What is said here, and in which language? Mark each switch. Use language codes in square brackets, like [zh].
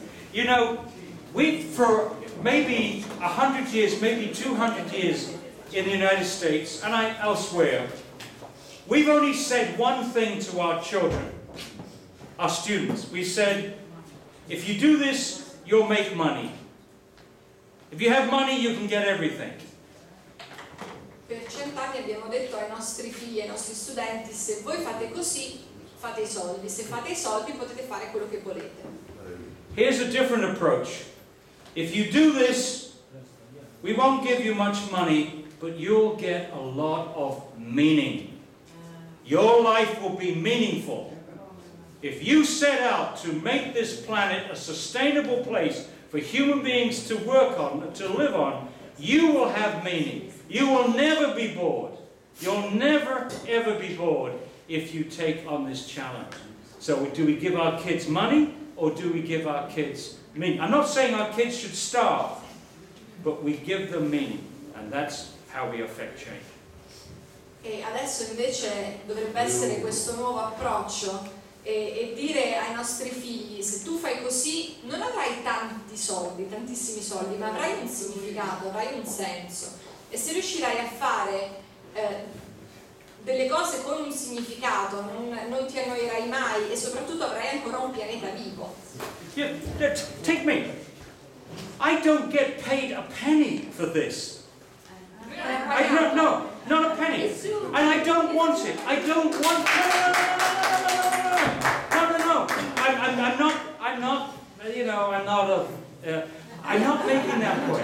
[en] You know, we for maybe 100 years, maybe 200 years in the United States and elsewhere, we've only said one thing to our children, our students. We said, if you do this, you'll make money. If you have money, you can get everything. [it] Per 100 anni abbiamo detto ai nostri figli, ai nostri studenti: se voi fate così, fate i soldi, se fate i soldi potete fare quello che volete. [en] Here's a different approach. If you do this, we won't give you much money, but you'll get a lot of meaning. Your life will be meaningful. If you set out to make this planet a sustainable place for human beings to work on, to live on, you will have meaning. You will never be bored. You'll never, ever be bored if you take on this challenge. So do we give our kids money, or do we give our kids meaning? I'm not saying our kids should starve, but we give them meaning, and that's how we affect change. [it] E adesso invece dovrebbe essere questo nuovo approccio e dire ai nostri figli: se tu fai così non avrai tanti soldi, tantissimi soldi, ma avrai un significato, avrai un senso, e se riuscirai a fare delle cose con un significato non ti annoierai mai, e soprattutto avrai ancora un pianeta vivo. [en] Yeah, take me. I don't get paid a penny for this. No, not a penny. And I don't want it. I don't want. No. I'm not. You know, I'm not making that point.